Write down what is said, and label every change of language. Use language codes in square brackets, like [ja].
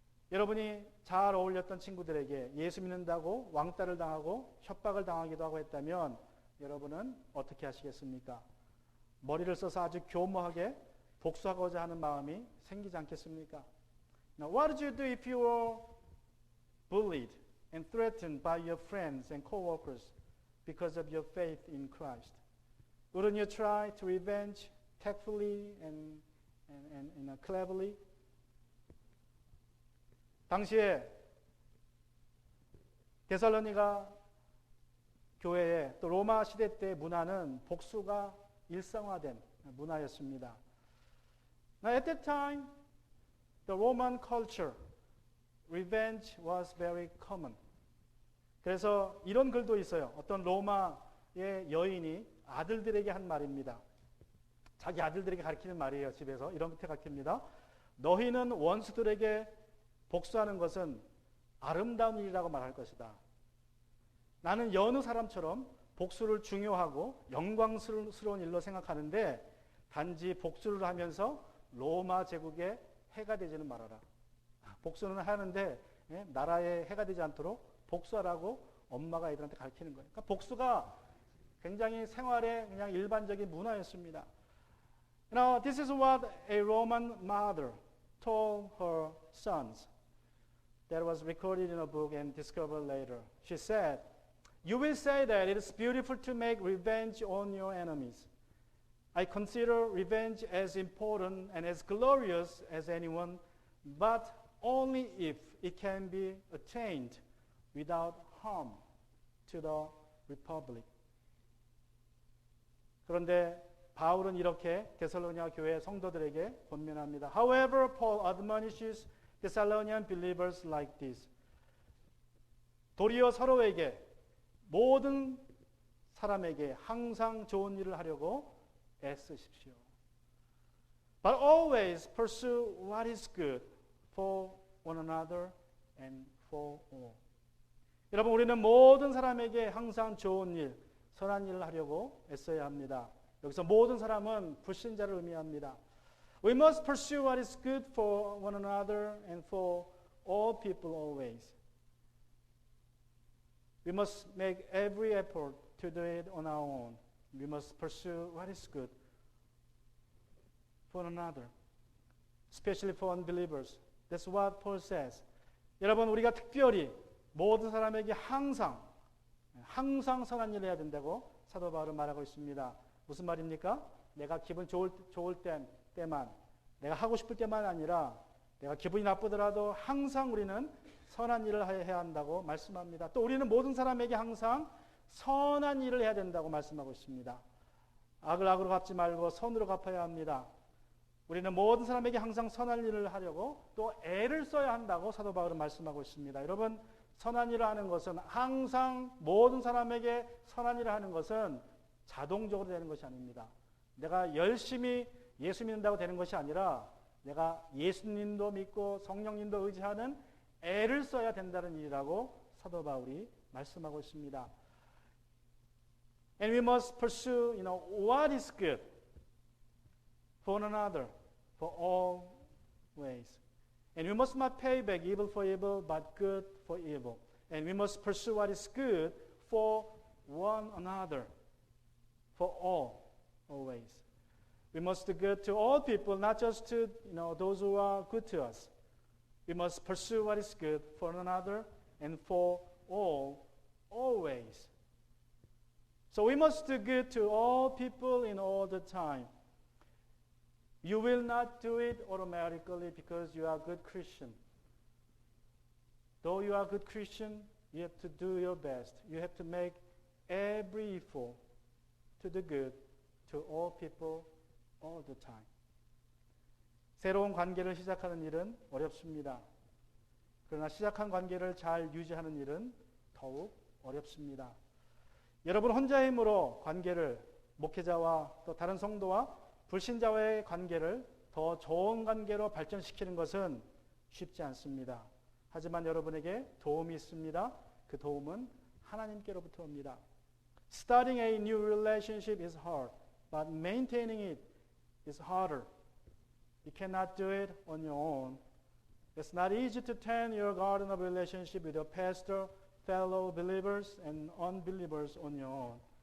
[ko] 여러분이 잘 어울렸던 친구들에게 예수 믿는다고 왕따를 당하고 협박을 당하기도 하고 했다면 여러분은 어떻게 하시겠습니까? 머리를 써서 아주 교묘하게 복수하고자 하는 마음이 생기지 않겠습니까? [en] Now, what did you do if you were bullied and threatened by your friends and co-workers because of your faith in Christ? Wouldn't you try to revenge tactfully and cleverly? [ko] 당시에 데살로니가 교회의 또 로마 시대 때 문화는 복수가 일상화된 문화였습니다. [en] Now at that time, the Roman culture, revenge was very common. [ko] 그래서 이런 글도 있어요. 어떤 로마의 여인이 아들들에게 한 말입니다. 자기 아들들에게 가르치는 말이에요. 집에서 이렇게 가르칩니다. 너희는 원수들에게 복수하는 것은 아름다운 일이라고 말할 것이다. 나는 여느 사람처럼 복수를 중요하고 영광스러운 일로 생각하는데 단지 복수를 하면서 로마 제국에 해가 되지는 말아라. 복수는 하는데 나라에 해가 되지 않도록 복수하라고 엄마가 애들한테 가르치는 거예요. 그러니까 복수가 굉장히 생활의 그냥 일반적인 문화였습니다. [en] Now, this is what a Roman mother told her sons. That was recorded in a book and discovered later. She said, "You will say that it is beautiful to make revenge on your enemies. I consider revenge as important and as glorious as anyone, but only if it can be attained without harm to the republic." [ko] 그런데 바울은 이렇게 데살로니가 교회 성도들에게 권면합니다. [en] However, Paul admonishes Thessalonian believers like this. [ko] 도리어 서로에게 모든 사람에게 항상 좋은 일을 하려고 애쓰십시오. [en] But always pursue what is good for one another and for all. [ko] 여러분, 우리는 모든 사람에게 항상 좋은 일, 선한 일을 하려고 애써야 합니다. 여기서 모든 사람은 불신자를 의미합니다. [en] We must pursue what is good for one another and for all people always. We must make every effort to do it on our own. We must pursue what is good for one another, especially for unbelievers. That's what Paul says. [ko] 여러분, 우리가 특별히 모든 사람에게 항상 선한 일을 해야 된다고 사도 바울은 말하고 있습니다. 무슨 말입니까? 내가 기분 좋을 때만, 내가 하고 싶을 때만 아니라 내가 기분이 나쁘더라도 항상 우리는 선한 일을 해야 한다고 말씀합니다. 또 우리는 모든 사람에게 항상 선한 일을 해야 된다고 말씀하고 있습니다. 악을 악으로 갚지 말고 선으로 갚아야 합니다. 우리는 모든 사람에게 항상 선한 일을 하려고 또 애를 써야 한다고 사도 바울은 말씀하고 있습니다. 여러분, 선한 일을 하는 것은 항상 모든 사람에게 선한 일을 하는 것은 자동적으로 되는 것이 아닙니다. 내가 열심히 예수 믿는다고 되는 것이 아니라 내가 예수님도 믿고 성령님도 의지하는 애를 써야 된다는 일이라고 사도 바울이 말씀하고 있습니다. [en] And we must pursue, what is good. for one another, for all ways. And we must not pay back evil for evil, but good for evil. And we must pursue what is good for one another, for all, always. We must do good to all people, not just to those who are good to us. We must pursue what is good for one another and for all, always. So we must do good to all people in all the time. You will not do it automatically because you are a good Christian. Though you are a good Christian, you have to do your best. You have to make every effort to do good to all people all the time. [ko] 새로운 관계를 시작하는 일은 어렵습니다. 그러나 시작한 관계를 잘 유지하는 일은 더욱 어렵습니다. 여러분 혼자 힘으로 관계를 목회자와 또 다른 성도와 불신자와의 관계를 더 좋은 관계로 발전시키는 것은 쉽지 않습니다. 하지만 여러분에게 도움이 있습니다. 그 도움은 하나님께로부터 옵니다. [en] Starting a new relationship is hard, but maintaining it is harder. You cannot do it on your own. It's not easy to tend your garden of relationship with your pastor, fellow believers, and unbelievers on your own.